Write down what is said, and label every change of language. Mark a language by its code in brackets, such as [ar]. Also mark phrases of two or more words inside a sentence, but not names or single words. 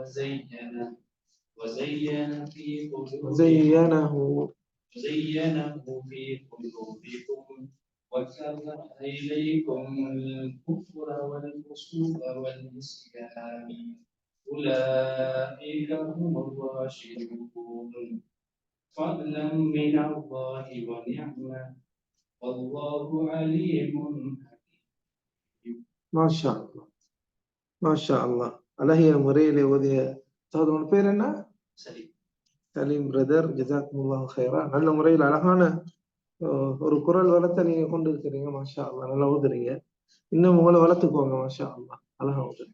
[ar] وزينه في قلوبكم وكره إليكم الكفر والفسوق والعصيان أولئك هم الراشدون فضلا من الله ونعمة والله عليم. ما شاء ما شاء الله. [ta] அழகிய முறையிலே ஓதிய சகோதரன் பேர் என்ன? [ar] சலீம் பிரதர், جزاكم الله خيرا. [ta] நல்ல முறையில் அழகான ஒரு குரல் வளத்தை நீங்க கொண்டு இருக்கிறீங்க. [ar] ما شاء الله, [ta] நல்லா ஓதுறீங்க. இன்னும் உங்களை வளர்த்துக்கோங்க. [ar] ما شاء الله, [ta] அழகா ஓதுறீங்க.